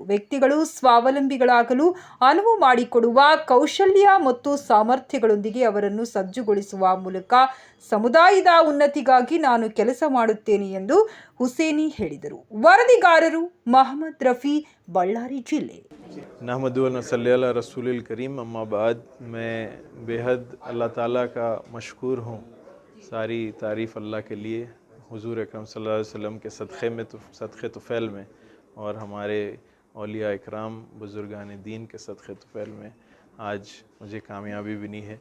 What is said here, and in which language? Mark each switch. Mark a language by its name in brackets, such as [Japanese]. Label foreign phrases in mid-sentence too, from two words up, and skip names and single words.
[Kannada] ವ್ಯಕ್ತಿಗಳು ಸ್ವಾವಲಂಬಿಗಳಾಗಲು ಅನುವು ಮಾಡಿಕೊಡುವ ಕೌಶಲ್ಯ ಮತ್ತು ಸಾಮರ್ಥ್ಯಗಳೊಂದಿಗೆ ಅವರನ್ನು ಸಜ್ಜುಗೊಳಿಸುವ ಮೂಲಕ ಸಮುದಾಯದ ಉನ್ನತಿಗಾಗಿ ನಾನು ಕೆಲಸ ಮಾಡುತ್ತೇನೆ ಎಂದು ಹುಸೇನಿ ಹೇಳಿದರು. ವರದಿಗಾರರು ಮೊಹಮ್ಮದ್ ರಫಿ, ಬಳ್ಳಾರಿ ಜಿಲ್ಲೆ. [Arabic] نحمده و نصلي على رسوله الكريم، أما بعد [Urdu] میں بے حد اللہ تعالیٰ کا مشکور ہوں. ساری تعریف اللہ کے لیے، حضور اکرم [Arabic] صلى الله عليه وسلم [Urdu] کے صدقے طفیل میں اور ہمارے اولیاء اکرام بزرگان دین کے صدقے طفیل میں آج مجھے کامیابی ملی ہے.